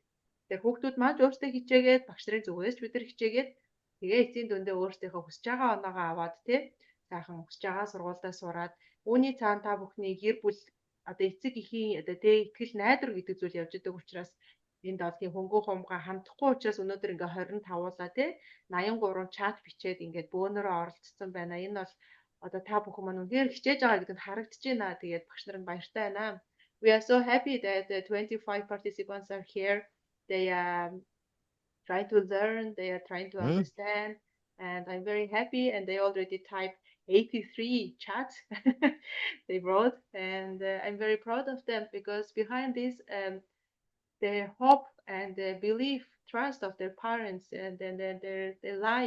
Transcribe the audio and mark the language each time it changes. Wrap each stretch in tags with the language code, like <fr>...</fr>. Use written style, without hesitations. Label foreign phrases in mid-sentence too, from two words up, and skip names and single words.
<mn>Тэгээд хүүхдүүд маань өөрсдөө хичээгээд багш нарын зүгээс бид нар хичээгээд тэгээ эцсийн дүндээ өөрсдийнхөө хүсэж байгаа оноогоо аваад тий сайхан хүсэж байгаа сургуультай сураад үүний цаана та бүхний гэр бүл одоо эцэг эхийн одоо тий итгэл найдвар гэдэг зүйл явж байгаа учраас энд бол тийм хөнгөн хумгаа хандахгүй учраас өнөөдөр ингээ 25-уулаа тий 83 чат бичээд ингээд бөөнөрөө оролцсон байна. Энэ бол одоо та бүхэн маань үнээр хичээж байгаа гэдэг нь харагдаж байна. Тэгээд багш нар нь баяртай байна.</mn> <en>We are so happy that the 25 participants are here. They trying to learn, they are trying to understand, and I'm very happy. And they already typed 83 chats they wrote, and I'm very proud of them because behind this, the hope and the belief, trust of their parents, and then their life.</en>